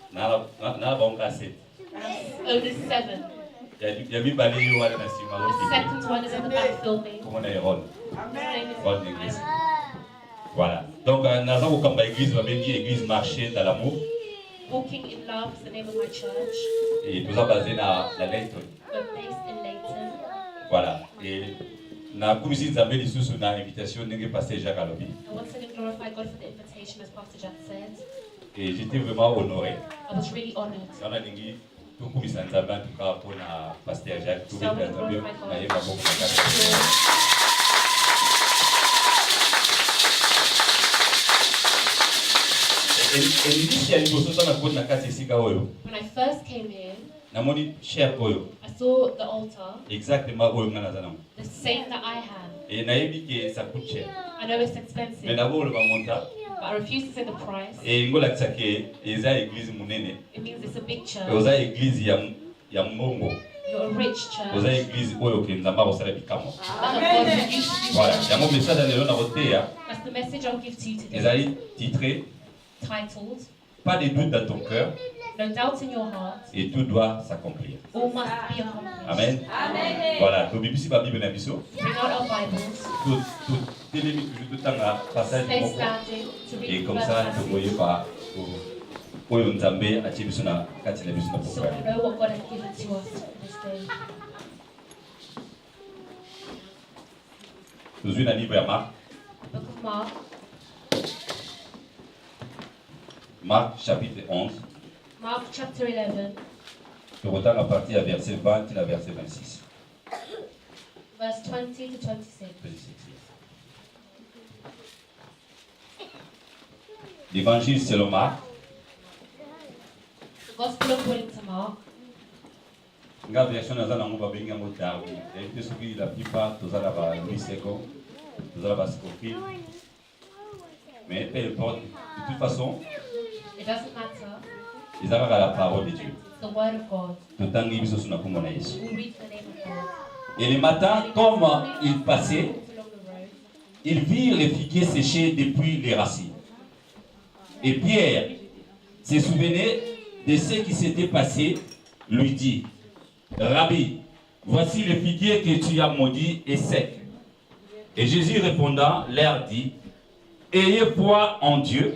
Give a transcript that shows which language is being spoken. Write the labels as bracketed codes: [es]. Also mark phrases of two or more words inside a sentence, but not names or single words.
[en] Only 7. The second one is in the back filming. [fr] Voilà. Donc, nous avons comme église, église marché dans l'amour. [en] Walking in Love is the name of my church. [fr] Et nous sommes basés dans Layton. [en] We're based in Layton. [fr] Voilà. [ln] Et na kumisi nzambe lisusu na invitation ndenge pasteur Jacques alobi. [en] I once again glorify God for the invitation as Pastor Jack said. [fr] Et j'étais vraiment honoré. [en] I was really honored. [ln] On a lingi tokumisa nzambe [fr] en tout cas pour [ln] na pasteur Jacques tout [en] Some le of nzambe my God. [ln] na yeba beaucoup na kati. Elisi ya liboso tana koti na kati esika oyo [en] When I first came in, [ln] namoni cher oyo [en] I saw the altar, [ln] exactement oyo nga naza nango [en] the same that I have. [ln] e nayebi ke [fr] ça coûte cher [en] I know it's mais expensive, [ln] naboloba monta [en] but I refuse to say the price. [ln] e ngolakisa ke eza église monene [en] It means it's a big church. [ln] oza église ya mbongo [en] You're a rich oza church. [ln] église oyo ke nzambe akosala bikamwa [en] That of God who used to do voilà wonders. [ln] yango message ya lelo na koteya [en] That's the message I'll give to you today. [ln] ezali titré [en] Titled, [fr] pas de doute dans ton cœur [en] No Doubt in Your Heart, [fr] et tout doit s'accomplir. [en] All Must Be Accomplished. Amen. [ln] Voilà, tobibisi ba Bible na biso. [en] Bring out our Bibles. [ln] Tout telemi toujours tout tanga passage [en] Stay moko. standing to read Et the comme first ça passage. [ln] tokoye ba oyo nzambe atie biso na kati na biso na [en] So programme. we know what God has given to us this day. [ln] Tozwi na livre ya Marc, [en] Book of Mark, [fr] Marc chapitre 11. [en] Mark chapter 11, [ln] Tokotanga [fr] à partir [ln] ya verset 20 na verset 26. [en] verse 20 to 26. [fr] L'évangile selon Marc. [en] The Gospel according to Mark. [ln] Nga version naza nango babengi yango Darwin. Et soki [fr] la plupart [ln] tozala ba miseko, tozala ba scofield. [fr] Mais peu importe, de toute façon, [en] It doesn't matter. [fr] ils avaient la parole de Dieu. [en] It's the word of God. [ln] Totangi biso suna komona Yesu. [en] We read the name of God. [fr] Et le matin, comme il passait, [en] Along the road, [fr] ils virent les figuiers séchés depuis les racines. Et Pierre se souvenait de ce qui s'était passé, lui dit, Rabbi, voici le figuier que tu as maudit et sec. Et Jésus répondant, leur dit, ayez foi en Dieu.